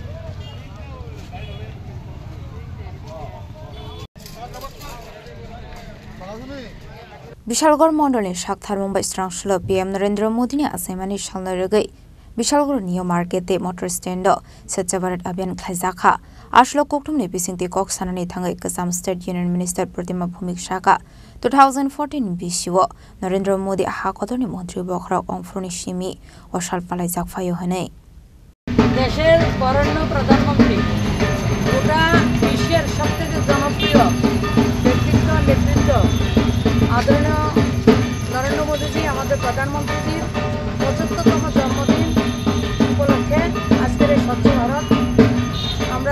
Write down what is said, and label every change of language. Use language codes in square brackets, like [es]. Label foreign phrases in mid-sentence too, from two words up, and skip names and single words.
[trp] Bishalgor Mondal ni Shakthar Mumbai Strangshlo PM Narendra Modi ni asemani shalnarogo Bishalgor Neo Market motor stand Swachh Bharat Abhiyan Khlaijaka Ashlo Koktumni Bisingti Kok Sanani Thangai Kasam [en] State Union Minister [trp] Pratima Bhumik Shaka 2014 Bishiwo Narendra Modi Hakodoni Montri Bokhrok Ongfroni Shimi Oshal Palai Jakfayo Hane [bn] দেশের বরেণ্য প্রধানমন্ত্রী গোটা বিশ্বের সবথেকে জনপ্রিয় ব্যক্তিত্ব নেতৃত্ব আদরণীয় নরেন্দ্র মোদীজি আমাদের প্রধানমন্ত্রীজির 75তম জন্মদিন উপলক্ষে আজকের এই স্বচ্ছ ভারত আমরা